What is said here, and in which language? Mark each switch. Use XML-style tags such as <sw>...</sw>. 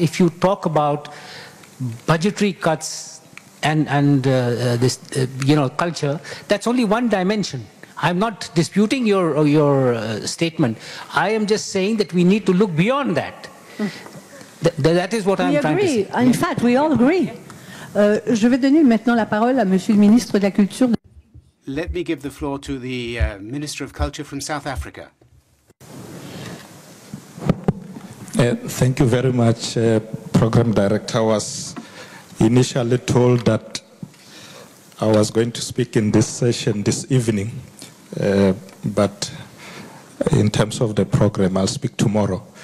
<en>If you talk about budgetary cuts and this culture, that's only one dimension. I'm not disputing your statement. I am just saying that we need to look beyond that. That is what I'm trying to say. In fact, we all agree.</en> <fr>Je vais donner maintenant la parole à Monsieur le Ministre de la Culture.</fr> <en>Let me give the floor to the Minister of Culture from South Africa. Thank you very much, Program Director. I was initially told that I was going to speak in this session this evening, but in terms of the program, I'll speak tomorrow.</en>